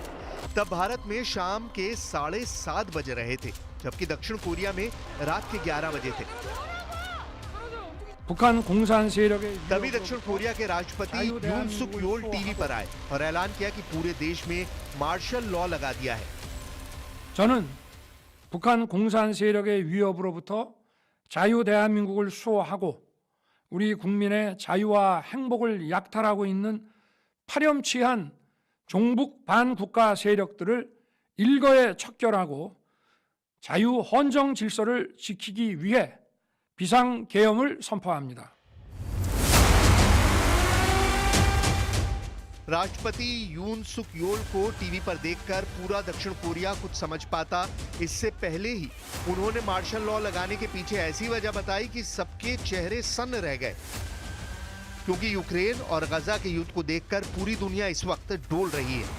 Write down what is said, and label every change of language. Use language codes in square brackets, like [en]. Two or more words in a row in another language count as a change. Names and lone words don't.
[hi] तब भारत में शाम के 7:30 बज रहे थे, जबकि दक्षिण कोरिया में रात के 11 बजे थे। तभी दक्षिण कोरिया के राष्ट्रपति यून सुक योल टीवी पर आए और ऐलान किया कि पूरे देश में [en] martial law [hi] लगा दिया है। [ko] 저는 북한 공산 세력의 위협으로부터 자유 대한민국을 수호하고 우리 국민의 자유와 행복을 약탈하고 있는 파렴치한 종북 반국가 세력들을 일거에 척결하고 자유 헌정 질서를 지키기 위해 비상계엄을 선포합니다. [hi] राष्ट्रपति यून सुक योल को टीवी पर देखकर पूरा दक्षिण कोरिया कुछ समझ पाता, इससे पहले ही उन्होंने [en] martial law [hi] लगाने के पीछे ऐसी वजह बताई कि सबके चेहरे सन्न रह गए, क्योंकि यूक्रेन और गाजा के युद्ध को देखकर पूरी दुनिया इस वक्त डोल रही है।